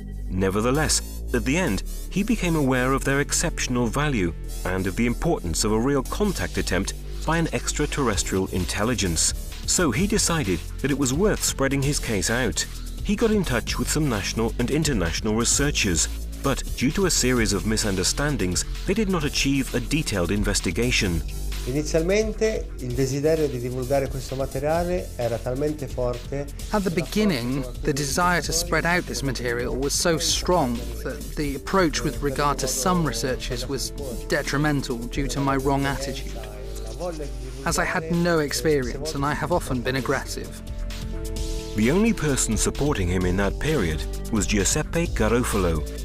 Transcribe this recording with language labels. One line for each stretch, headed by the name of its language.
English: Nevertheless, at the end, he became aware of their exceptional value and of the importance of a real contact attempt by an extraterrestrial intelligence. So he decided that it was worth spreading his case out. He got in touch with some national and international researchers, but due to a series of misunderstandings, they did not achieve a detailed investigation.
Italian: Inizialmente il desiderio di divulgare questo materiale era talmente forte.
English: At the beginning, the desire to spread out this material was so strong that the approach with regard to some researchers was detrimental due to my wrong attitude. As I had no experience and I have often been aggressive. The only person supporting him in that period was Giuseppe Garofalo.